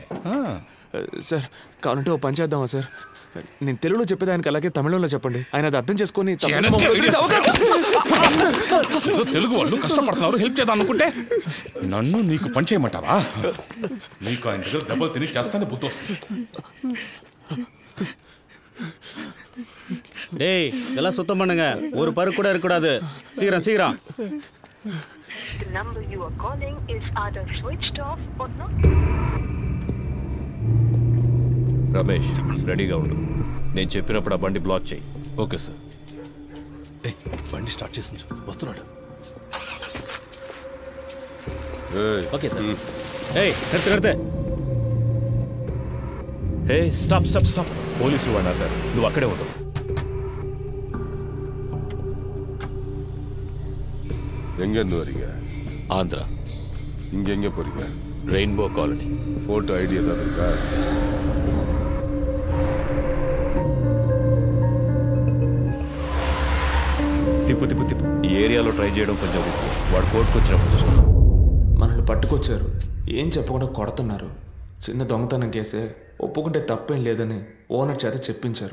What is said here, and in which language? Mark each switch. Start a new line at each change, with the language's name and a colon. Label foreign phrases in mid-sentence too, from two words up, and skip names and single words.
Telugu: సార్ కావాలంటే ఓ పని చేద్దామా సార్? నేను తెలుగులో చెప్పేదానికి అలాగే తమిళంలో చెప్పండి, ఆయన అది అర్థం చేసుకొని తెలుగు వాళ్ళు కష్టపడుతున్నారు, హెల్ప్ చేద్దాం అనుకుంటే నన్ను నీకు పని చేయమంటావా? నీకు ఆయన దగ్గర దెబ్బలు తిని చేస్తానే బుద్ధి వస్తుంది.
Tamil: டேய் இதெல்லாம் சுத்தம் பண்ணுங்க, ஒரு பரு கூட இருக்கக்கூடாது. சீக்கிரம் சீக்கிரம்.
English: The number you are calling is either switched off or not.
Telugu: రమేష్ రెడీగా ఉండు, నేను చెప్పినప్పుడు ఆ బండి బ్లాక్ చేయి. ఓకే సార్. బండి స్టార్ట్ చేసి వస్తున్నాడు. ఓకే సార్.
Tamil: ஏய் நிறுத்து நிறுத்து.
English: hey stop stop stop,
Telugu: పోలీసులు అన్నారు, నువ్వు అక్కడే ఉండవు.
Tamil: எங்கேருந்து வரீங்க? ஆந்திரா. இங்கே எங்கே போகிறீங்க? ரெயின்போ காலனி.
English: photo ID
Tamil: ஏதாவது இருக்கா?
Telugu: తిప్పు తిప్పు తిప్పు. ఈ ఏరియాలో ట్రై చేయడం కొంచెం రిస్క్, వాడు కోర్టుకు వచ్చినప్పుడు చూసుకున్నాం. మనల్ని పట్టుకొచ్చారు, ఏం చెప్పకుండా కొడుతున్నారు. చిన్న దొంగతనం కేసే, ఒప్పుకుంటే తప్పేం లేదని ఓనర్ చేత చెప్పించారు.